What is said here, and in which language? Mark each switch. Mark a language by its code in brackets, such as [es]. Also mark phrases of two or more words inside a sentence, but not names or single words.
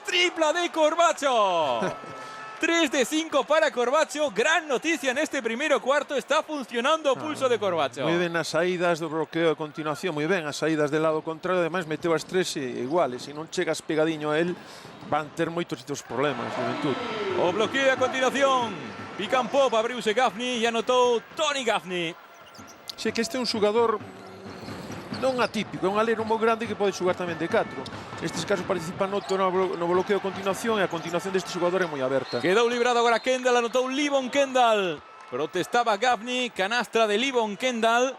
[gl] Tripla de Corbacho. 3 de 5 para Corbacho. Gran noticia en este primeiro cuarto. Está funcionando o pulso de Corbacho. Moi ben as saídas do bloqueo a continuación. Moi ben as saídas [es] del lado contrario. [gl] Ademais meteu as 3 iguales. Se non chegas pegadiño a él, van ter moitos problemas, Juventud. O bloqueo a continuación. [en] Pick and pop. [gl] Abriuse Gaffney e anotou Tony Gaffney. Sei que este é un xogador non atípico, é un alero moi grande que pode xogar tamén de 4. Nestes casos participa no bloqueo a continuación e a continuación deste xogador é moi aberta. Quedou librado agora Kendall, anotou Livon Kendall. Protestaba Gaffney, canastra de Livon Kendall.